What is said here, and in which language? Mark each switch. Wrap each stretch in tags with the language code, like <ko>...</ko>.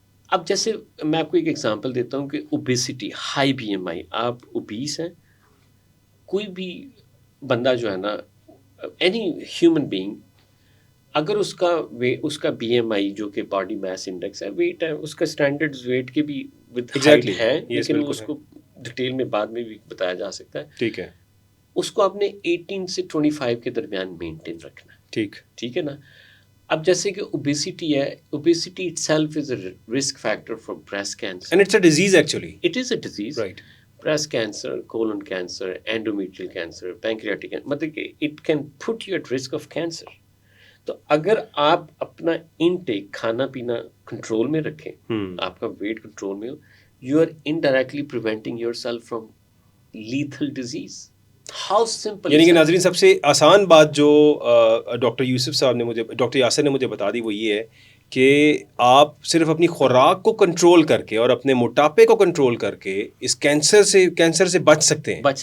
<ur>اب جیسے میں آپ کو ایک ایگزامپل دیتا ہوں کہ اوبیسٹی, ہائی بی ایم آئی, آپ اوبیس ہیں, کوئی بھی بندہ جو ہے نا,</ur> <en>any human being,</en> <ur>اگر اس کا بی ایم آئی جو کہ باڈی میس انڈیکس ہے, ویٹ ہے, اس کا اسٹینڈرڈ ویٹ کے بھی ود ہائٹ ہے, لیکن اس کو ڈیٹیل میں بعد میں بھی بتایا جا سکتا ہے. ٹھیک ہے. اس کو آپ نے 18 سے 25 کے درمیان مینٹین رکھنا ہے. ٹھیک ہے نا. اب جیسے کہ اوبیسٹی ہے,</ur> <en>Obesity itself is a risk factor for breast cancer. And it's a disease actually. It is a disease. Right. breast cancer, colon cancer, endometrial cancer, pancreatic cancer,</en> <ur>مطلب کہ</ur> <en>it can put you at risk of cancer.</en> <ur>تو اگر آپ اپنا intake, کھانا پینا control میں رکھیں, آپ کا ویٹ کنٹرول میں ہو,</ur> <en>you are indirectly preventing yourself from lethal disease. How simple.</en> <ur>یعنی کہ ناظرین, سب سے آسان بات جو ڈاکٹر یوسف صاحب نے مجھے, ڈاکٹر یاسر نے مجھے بتا دی وہ یہ ہے کہ آپ صرف اپنی خوراک کو کنٹرول کر کے اور اپنے موٹاپے کو کنٹرول کر کے اس کینسر سے بچ سکتے ہیں.</ur>